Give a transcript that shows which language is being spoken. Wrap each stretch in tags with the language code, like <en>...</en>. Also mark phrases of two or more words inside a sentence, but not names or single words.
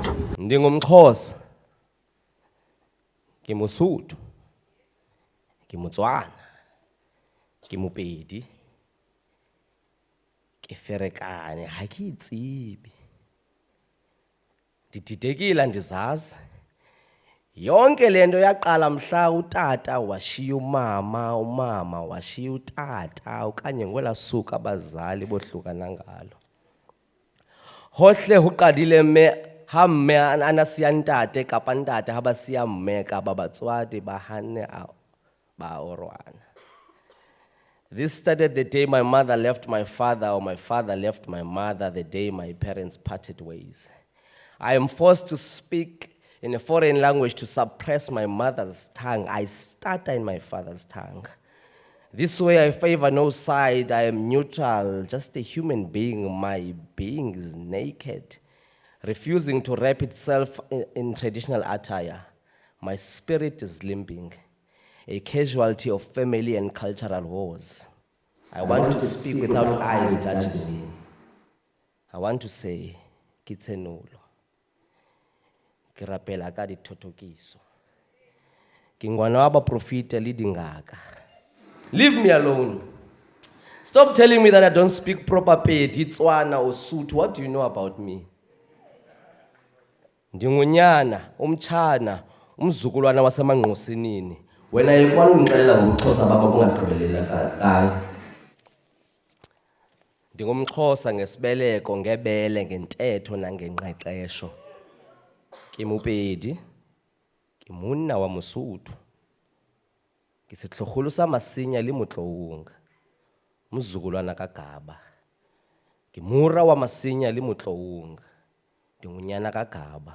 <xh>NgingumXhosa, ngimuSuthu, ngimuTswana,</xh> <st>ke Mopedi, ke Ferekane, ha ke itsebe.</st> <xh>Ndididekile andizazi. Yonke lento yaqala mhla utata washiya umama, umama washiya utata okanye ngolaa suku abazali bohlukana ngalo.</xh> <st>Hohle ho qadile mme ha mme ana siya ntate kapa ntate ha ba siya mme kapa batswadi ba hanne ba orwana.</st> <en>This started the day my mother left my father or my father left my mother, the day my parents parted ways. I am forced to speak in a foreign language to suppress my mother's tongue. I stutter in my father's tongue. This way I favor no side, I am neutral, just a human being. My being is naked, refusing to wrap itself in traditional attire. My spirit is limping, a casualty of family and cultural wars. I want to speak without eyes judging me. I want to say,</en> <st>Kitsenulo. Ke rapela ka dithotokiso. Ke ngwana wa baprofita le dingaka.</st> <en>Leave me alone. Stop telling me that I don't speak proper Pedi, Tswana or Sotho. What do you know about me?</en> <xh>Ndingunyana, umchana, umzukulwana wasemanqosinini. Wena yekwana ungixelela ngobuXhosa baba bungagqibelela kayi. NdingumXhosa ngesibeleko, ngebele, ngentetho nangengqeqesho.</xh> <st>Ke Mopedi, ke monna wa Mosotho. Ke setlogolo sa Masinya le Motlounga,</st> <xh>mzukulwana kaGaba.</xh> <st>Ke mora wa Masinya le Motlounga,</st> <xh>ndingunyana kaGaba.</xh>